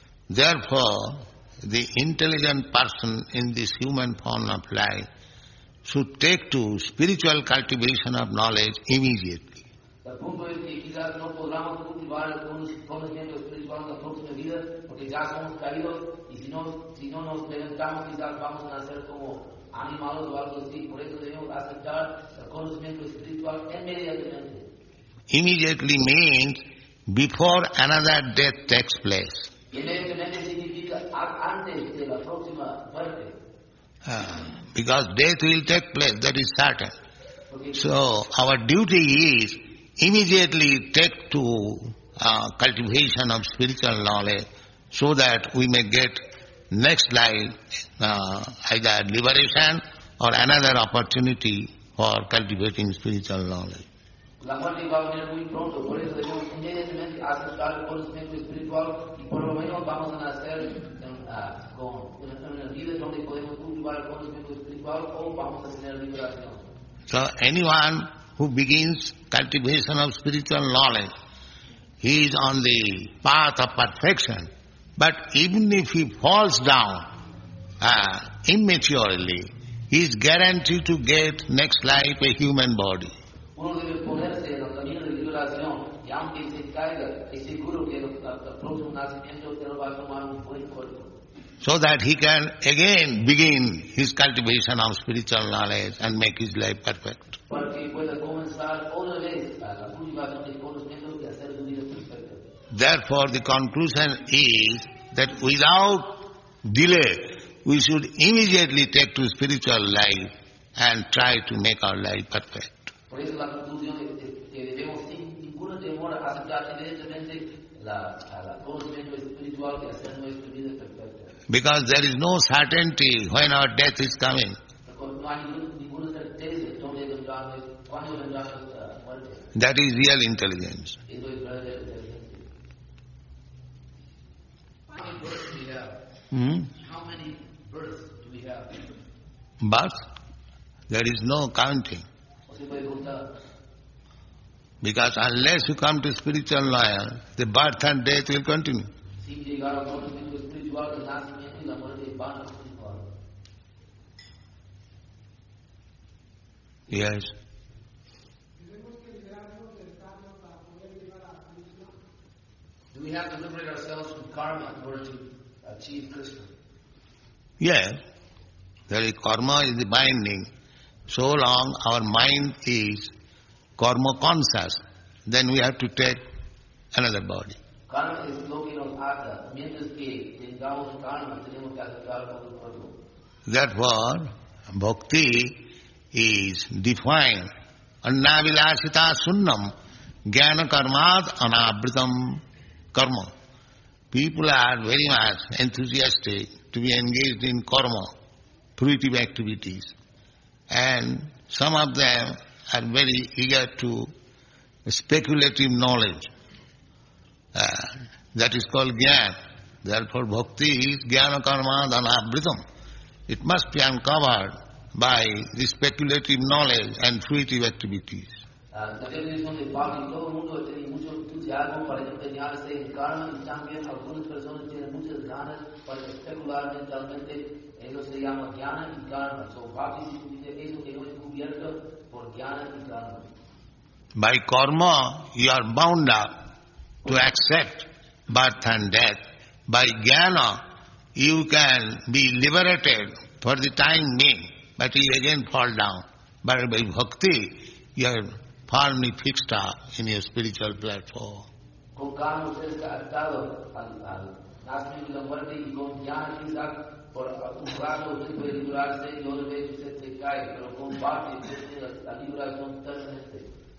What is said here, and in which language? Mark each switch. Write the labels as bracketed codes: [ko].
[en] Therefore, the intelligent person in this human form of life should take to spiritual cultivation of knowledge immediately. [es] El punto es que quizás no podamos cultivar el conocimiento espiritual en la próxima vida, porque ya somos caídos, y si no nos levantamos, quizás vamos a nacer como animales o algo así. Por eso debemos aceptar el conocimiento espiritual inmediatamente. [en] Immediately means before another death takes place. [es] Inmediatamente significa antes de la próxima muerte. [en] Because death will take place, that is certain. [es] Porque [en] So our duty is immediately take to cultivation of spiritual knowledge, so that we may get next life either liberation or another opportunity for cultivating spiritual knowledge. [es] la muerte va a venir muy pronto, por eso debemos inmediatamente aceptar el conocimiento espiritual y por lo menos vamos a nacer con una vida donde podemos cultivar el conocimiento espiritual o vamos a tener liberación. [en] So anyone who begins cultivation of spiritual knowledge, he is on the path of perfection. But even if he falls down immaturely, he is guaranteed to get next life a human body. [es] Uno debe ponerse en el camino de liberación y aunque se caiga, es seguro que el próximo nacimiento él va a tomar un buen cuerpo. [en] So that he can again begin his cultivation of spiritual knowledge and make his life perfect. [es] Para que pueda comenzar otra vez a la cultivación del conocimiento y hacer su vida perfecta. [en] Therefore, the conclusion is that without delay, we should immediately take to spiritual life and try to make our life perfect. [es] Por eso la conclusión es que debemos sin ninguna demora aceptar inmediatamente el conocimiento espiritual y hacer nuestra vida perfecta. [en] Because there is no certainty when our death is coming. [es] No hay ninguna certeza cuándo vendrá nuestra muerte. [en] That is real intelligence. [es] Eso es verdadera inteligencia. [en] How many births do you have? Hmm? How many births we have? But there is no counting. [es] O se puede contar. [en] Because unless you come to spiritual life, the birth and death will continue. [es] Sin llegar a un conocimiento espiritual, el nacimiento y la muerte van a continuar. [en] Yes. Do we have to liberate ourselves from karma in order to achieve Krishna? Yes. The karma is the binding. So long our mind is karma conscious, then we have to take another body. [es] Karma es lo que nos ata. Mientras que tengamos karma, tenemos que aceptar otro cuerpo. [en] Therefore, bhakti is defined. [sa] Annavilasita sunnam jnana karmad anavritam karma. [en] People are very much enthusiastic to be engaged in karma, fruitive activities. And some of them are very eager to speculative knowledge. That is called jnana. Therefore, bhakti is jnana karma dhanavritam. It must be uncovered by the speculative knowledge and fruitive activities. [es] La definición de Bhakti, todo el mundo tiene mucho entusiasmo para empeñarse en karma y también algunas personas tienen muchas ganas para especular mentalmente. Eso se llama jnana y karma. So Bhakti significa eso que no es cubierto por jnana y karma. [en] By karma, you are bound up to accept birth and death. By jnana, you can be liberated for the time being, but you again fall down. But by bhakti, you are firmly fixed up in your spiritual platform. [es] Con karma usted está atado al nacimiento y la muerte y con jnana quizás por un rato usted puede librarse y otra vez usted se cae, pero con bhakti usted tiene la liberación totalmente.